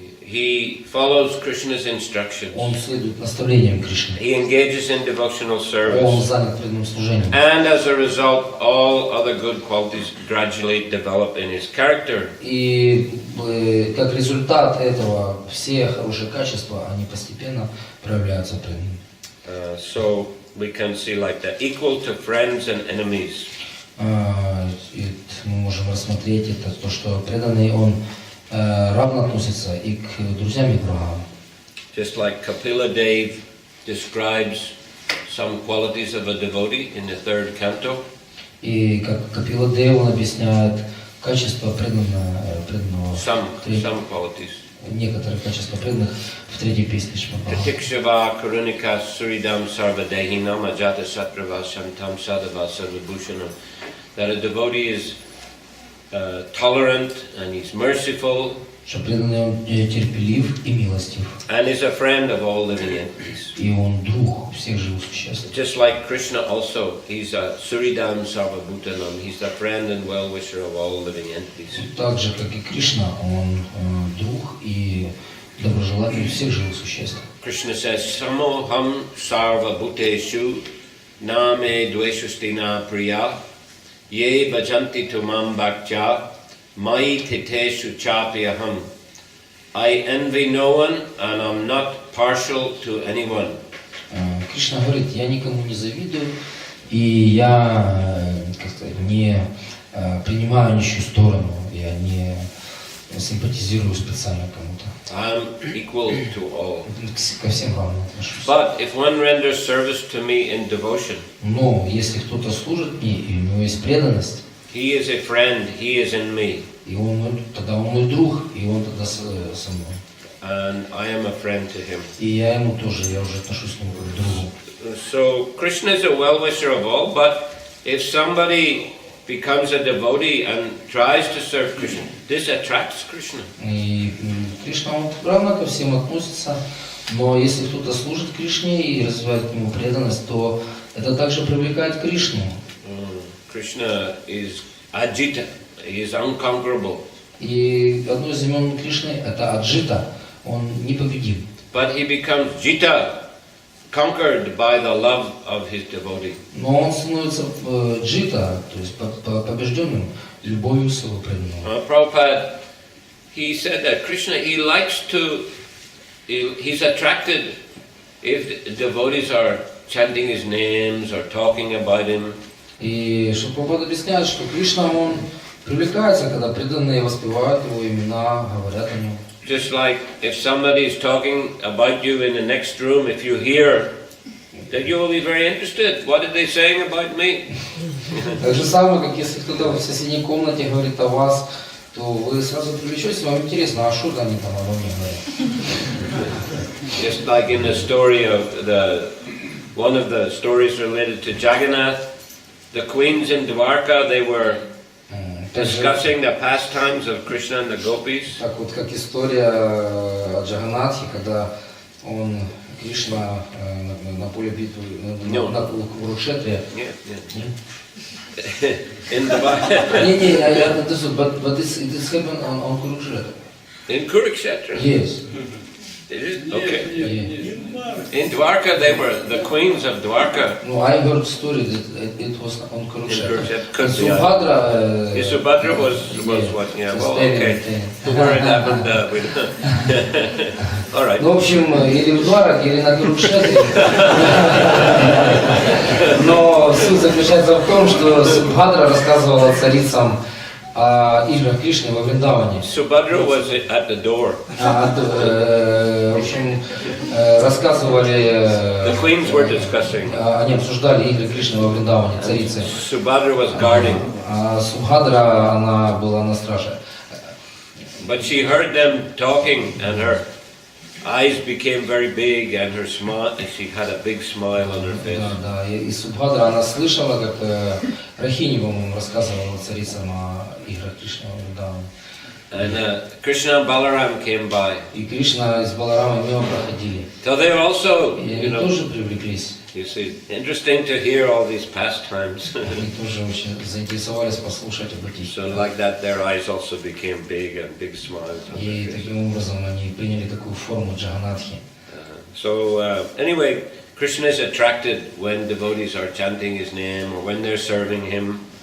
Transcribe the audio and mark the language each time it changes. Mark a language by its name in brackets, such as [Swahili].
[English] He follows Krishna's instructions. [Russian] Он следует наставлениям Кришны. [English] He engages in devotional [Russian] Он [English] service. [Russian] занят преданным служением. [English] And as a result, all other good qualities gradually develop in his character. [Russian] И как результат этого все хорошие качества, они постепенно проявляются в преданном. [English] So we can see like that, equal to friends and enemies. [Russian] И мы можем рассмотреть это, то, что преданный, он равно относится и к друзьям, и к врагам. [English] Just like Kapila Dev describes some qualities of a devotee in the third canto. [Russian] И как Капила Дев, он объясняет качество преданного [English] Some qualities. [Russian] некоторые качества преданных в третьей песне Шмабхава. [Sanskrit] Pratikshava Karunika Suridam Sarvadehinam Ajata Satrava Shantam Sadhava Sarvabhushanam. [English] That a devotee is tolerant and he's merciful. [Russian] Что преданный, он терпелив и милостив. [English] And is a friend of all living entities. [Russian] И он друг всех живых существ. [English] Just like Krishna also, he's a [Sanskrit] Suridam Sarvabhutanam. [English] He's the friend and well-wisher of all living entities. [Russian] Так же, как и Кришна, он друг и доброжелатель всех живых существ. [English] Krishna says, [Sanskrit] Samoham Sarvabhuteshu Name Dveshustina Priya Ye Bhajanti Tumam Bhaktya Mai Titeshu Chapyaham. [English] I envy no one and I'm not partial to anyone. [Russian] Кришна говорит, я никому не завидую, и я не принимаю ничью сторону, я не симпатизирую специально кому-то. [English] I'm equal to all. [Russian] Ко всем равно отношусь. [English] But if one renders service to me in devotion, [Russian] Но если кто-то служит мне, и у него есть преданность, [English] he is a friend, he is in me. [Russian] и тогда он мой друг, и он тогда со мной. [English] And I am a friend to him. [Russian] И я ему тоже, я уже отношусь к нему как к другу. [English] So Krishna is a well-wisher of all, but if somebody becomes a devotee and tries to serve Krishna, this attracts Krishna. [Russian] И Кришна, он равно ко всем относится, но если кто-то служит Кришне и развивает к нему преданность, то это также привлекает Кришну. [English] Krishna is Ajita, he is unconquerable. [Russian] И одно из имен Кришны – это Аджита, он непобедим. [English] But he becomes Jita, conquered by the love of his devotee. [Russian] Но он становится Джита, то есть побежденным любовью своего преданного. [English] Prabhupada, he said that Krishna, he's attracted if devotees are chanting his names or talking about him. [Russian] И Прабхупада объясняет, что Кришна, он привлекается, когда преданные воспевают его имена, говорят о нем. [English] Just like if somebody is talking about you in the next room, if you hear, that you will be very interested. What are they saying about me? [Russian] Так же самое, как если кто-то в соседней комнате говорит о вас, то вы сразу привлечетесь, вам интересно, а что они там обо мне говорят? [English] Just like in the story of one of the stories related to Jagannath, the queens in Dwarka, they were discussing the pastimes of Krishna and the gopis. [Russian] Так вот, как история о Джаганатхе, когда Кришна на поле битвы, на Курукшетре. Нет. [English] In Dwarka. But this happened on Kurukshetra. In Kurukshetra. Yes. Did it? Okay. In Dwarka, they were the queens of Dwarka. No, I heard story that it was on Kurukshetra. Subhadra. Subhadra was what? Yeah. Well, okay. Where it happened, we don't. All right. [Russian] Ну, в общем, или в Дварах, или на Курукшетре. Но суть заключается в том, что Субхадра рассказывала царицам о играх Кришны во Вриндаване. [English] Subhadra was at the door. [Russian] В общем, рассказывали... [English] The queens were discussing. [Russian] Они обсуждали игры Кришны во Вриндаване, царицы. [English] Subhadra was guarding. [Russian] А Субхадра, она была на страже. [English] But she heard them talking, and her eyes became very big, and her smile, she had a big smile on her face. [Russian] Да, и Субхадра, она слышала, как Рахини, по-моему, рассказывала царицам о играх Кришны во Вриндаване. [English] And Krishna and Balaram came by. [Russian] И Кришна с Баларамой мимо проходили. [English] So they also, [Russian] И они тоже привлеклись. [English] you see, interesting to hear all these pastimes. [Russian] Они тоже очень заинтересовались послушать об этих. [English] So like that, their eyes also became big and big smiles. [Russian] И таким образом они приняли такую форму Джаганатхи. [English] So anyway, Krishna is attracted when devotees are chanting his name or when they're serving him.